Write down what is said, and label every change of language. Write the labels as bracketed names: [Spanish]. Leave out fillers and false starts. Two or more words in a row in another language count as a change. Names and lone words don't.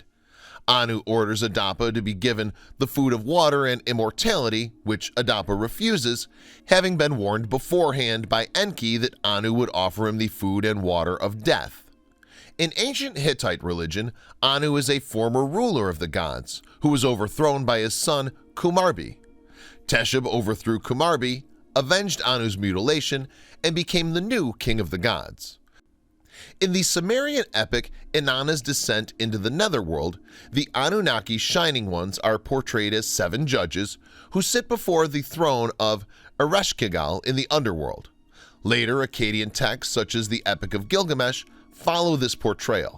[English] Anu orders Adapa to be given the food of water and immortality, which Adapa refuses, having been warned beforehand by Enki that Anu would offer him the food and water of death. In ancient Hittite religion, Anu is a former ruler of the gods, who was overthrown by his son Kumarbi. Teshub overthrew Kumarbi, avenged Anu's mutilation, and became the new king of the gods. In the Sumerian epic Inanna's descent into the netherworld, the Anunnaki Shining Ones are portrayed as 7 judges who sit before the throne of Erechtheion in the underworld. Later Akkadian texts such as the Epic of Gilgamesh follow this portrayal.